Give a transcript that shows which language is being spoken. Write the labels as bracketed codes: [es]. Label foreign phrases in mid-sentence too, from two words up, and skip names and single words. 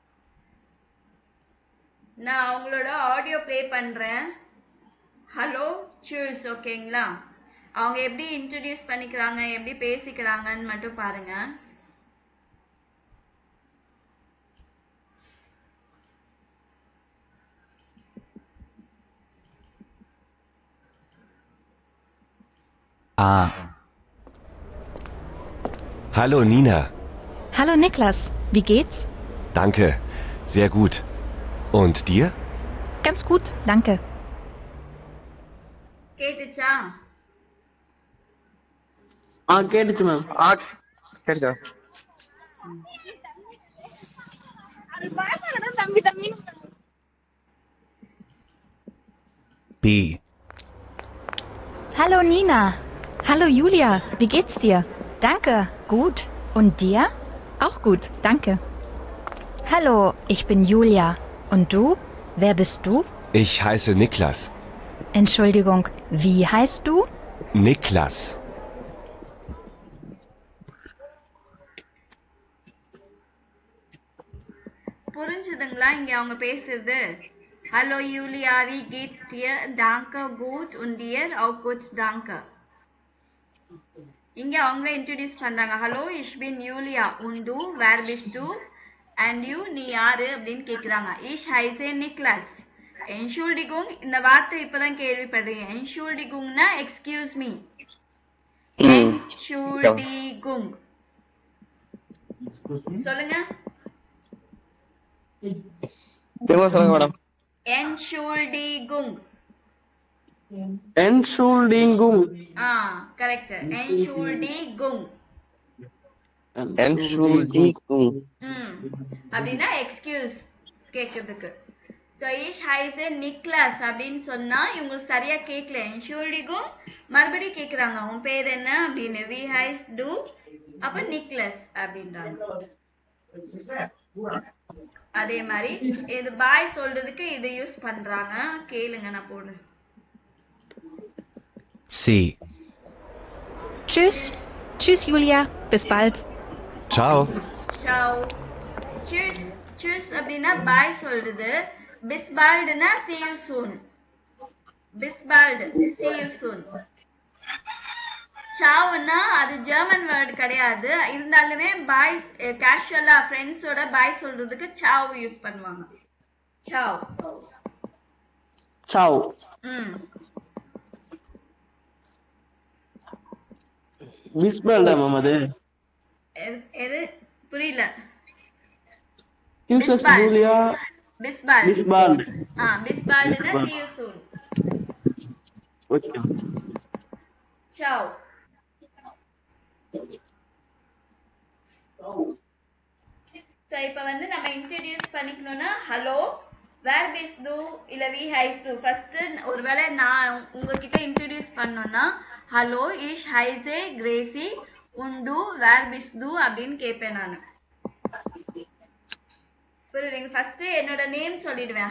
[ta] நான் அவங்களோட [en] audio play [ta] பண்றேன். ஹலோ சூஸ். ஓகேங்களா? அவங்க எப்படி இன்ட்ரடியூஸ் பண்ணிக்கிறாங்க, எப்படி பேசிக்கிறாங்கன்னு மட்டும் பாருங்க. [de] Hallo Nina. Hallo Niklas, wie geht's? Danke, sehr gut. Und dir? Ganz gut, danke. [ta] கேட்டுச்சா? கேட்டுச்சு மேம். கேட்டுச்சா? B. [de] Hallo Nina. Hallo Julia, wie geht's dir? Danke, gut. Und dir? Auch gut, danke. Hallo, ich bin Julia. Und du? Wer bist du? Ich heiße Niklas. Entschuldigung, wie heißt du? Niklas. [ta] புரிஞ்சுதுங்களா இங்க அவங்க பேசுறது? [de] Hallo Julia, wie geht's dir? Danke, gut. Und dir? Auch gut, danke. [ta] இங்க அவங்களே இன்ட்ரோடியூஸ் பண்றாங்க. [de] ஹலோ ich bin Julia. Und du? Wer bist du? [en] And you? [ta] நீ யாரு அப்படின்னு கேக்குறாங்க. [de] Ich heiße Niklas. Entschuldigung, [ta] இந்த வார்த்தை இப்பதான் கேள்விப்படுறீங்க. [en] Entschuldigungனா excuse me. [de] Entschuldigung. [ta] சொல்லுங்க. திரும்ப சொல்லுங்க மேடம். [de] Entschuldigung. Entschuldigung. [ta] கரெக்ட். Entschuldigung. [de] Entschuldigung. [ta] அப்படின்னா எக்ஸ்கியூஸ் கேக்குறதுக்கு. So [de] ich heiße Niklas [ta] அப்படின்னு சொன்னா இவங்களுக்கு சரியா கேட்கல. Entschuldigung மறுபடியும் கேக்குறாங்க உன் பேர் என்ன அப்படின்னு. [de] Wie heißt du? [ta] அப்ப நிக்லஸ் அப்படின்றாங்க. அதே மாதிரி இது பாய் சொல்றதுக்கு இது யூஸ் பண்றாங்க. கேளுங்க நான் போடுறேன். C. [de] Tschüss. Tschüss Julia, bis bald. [it] Ciao. [ta] Ciao. [de] Tschüss. Tschüss [ta] அப்படின்னா பாய் சொல்றது. [de] Bis bald [en] னா see you soon. [de] Bis bald, [en] see you soon. [ta] சாவ்னா அது [en] German word [ta] கிடையாது. இருந்தாலுமே பாய்ஸ் கேஷுவலா ஃப்ரெண்ட்ஸோட பாய் சொல்றதுக்கு சாவ் யூஸ் பண்ணுவாங்க. [it] சாவ். [ta] Ciao. விஸ்பல்டா மேம் அது. எது புரியல? [en] Princess Julia. [de] Bisbald. Bisbald. [en] Bisbaldனா see you soon. Okay. [it] Ciao. [ta] So இப்ப வந்து நம்ம இன்ட்ரோடியூஸ் பண்ணிக்கணும்னா [de] Hallo wer bist du [ta] இல்ல [de] wie heißt du. [ta] ஃபர்ஸ்ட் ஒருவேளை நான் உங்ககிட்ட இன்ட்ரோடியூஸ் பண்ணோம்னா [de] Hallo ich heiße Gracie und wer bist du [ta] அப்படின்னு கேட்பேன் நான். புரியுதுங்க? ஃபர்ஸ்ட் என்னோட நேம் சொல்லிடுவேன்.